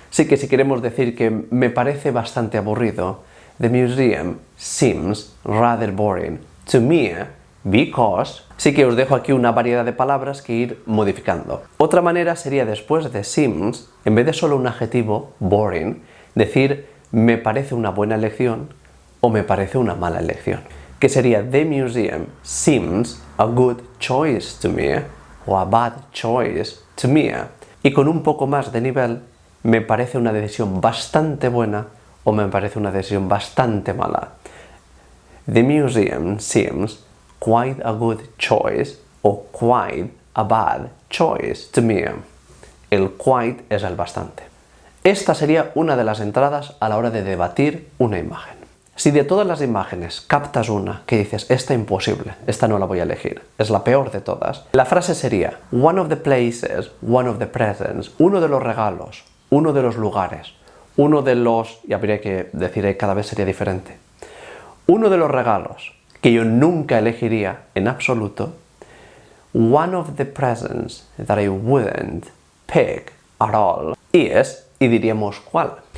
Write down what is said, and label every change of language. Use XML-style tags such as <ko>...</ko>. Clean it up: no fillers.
<es>Así que si queremos decir que me parece bastante aburrido,</es> <en>the museum seems rather boring to me because...</en> <es>Sí que os dejo aquí una variedad de palabras que ir modificando. Otra manera sería después de seems, en vez de solo un adjetivo, boring, decir me parece una buena elección o me parece una mala elección. Que sería</es> <en>the museum seems a good choice to me o a bad choice to me.</en> <es>Y con un poco más de nivel, me parece una decisión bastante buena o me parece una decisión bastante mala.</es> <en>The museum seems quite a good choice o quite a bad choice to me.</en> <es>El quite es el bastante. Esta sería una de las entradas a la hora de debatir una imagen. Si de todas las imágenes captas una que dices, esta imposible, esta no la voy a elegir, es la peor de todas, la frase sería</es> <en>one of the places, one of the presents,</en> <es>uno de los regalos, uno de los lugares, uno de los, y habría que decir cada vez sería diferente, uno de los regalos que yo nunca elegiría en absoluto,</es> <en>one of the presents that I wouldn't pick at all is,</en> <es>y diríamos cuál.</es>